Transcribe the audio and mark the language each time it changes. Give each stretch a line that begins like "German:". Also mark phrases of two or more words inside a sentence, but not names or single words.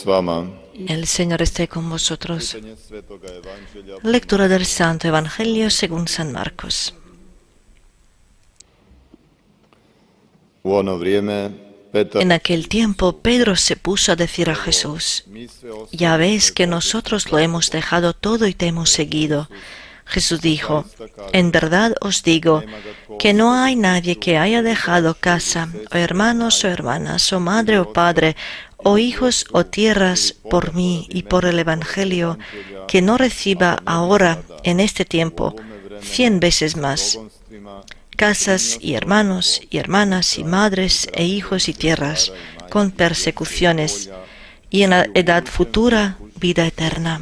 Croatian: S vama.
Spanish: El Señor esté con vosotros. Lectura del Santo Evangelio según San Marcos.
Croatian: U ono vrijeme Petar
Spanish: En aquel tiempo Pedro se puso a decir a Jesús: Ya ves que nosotros lo hemos dejado todo y te hemos seguido. Jesús dijo: En verdad os digo que no hay nadie que haya dejado casa, o hermanos o hermanas, o madre o padre, o hijos o tierras por mí y por el Evangelio, que no reciba ahora, en este tiempo, 100 veces más: casas y hermanos y hermanas y madres e hijos y tierras, con persecuciones, y en la edad futura vida eterna.